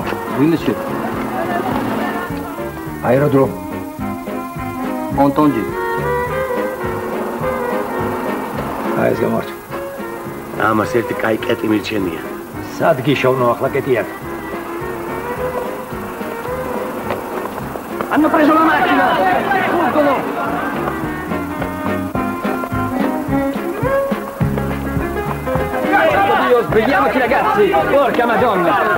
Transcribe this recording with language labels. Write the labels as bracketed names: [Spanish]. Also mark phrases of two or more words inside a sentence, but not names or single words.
[French] Oui, monsieur. Aérodrome. Entendu. [Georgian] ეს გამარჯვ. ამას ერთი კაი კეტი მირჩენია. სად გიშოვნო ახლა კეტიად? [Italian] Hanno preso la macchina! Fuggono! Vediamoci ragazzi, porca madonna!